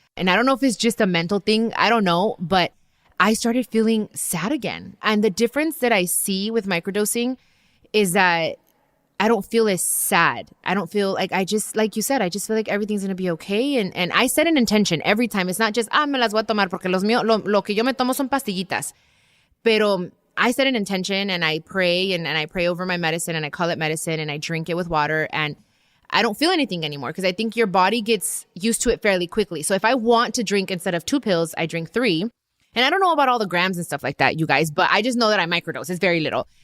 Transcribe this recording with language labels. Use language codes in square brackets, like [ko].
[en] And I don't know if it's just a mental thing. I don't know. But I started feeling sad again. And the difference that I see with microdosing is that I don't feel as sad. I don't feel like like you said, I just feel like everything's going to be okay. And I set an intention every time. It's not just, [es] me las voy a tomar porque lo que yo me tomo son pastillitas. Pero [en] I set an intention and I pray and I pray over my medicine and I call it medicine and I drink it with water and I don't feel anything anymore because I think your body gets used to it fairly quickly. So if I want to drink instead of 2 pills, I drink 3. And I don't know about all the grams and stuff like that, you guys, but I just know that I microdose. It's very little.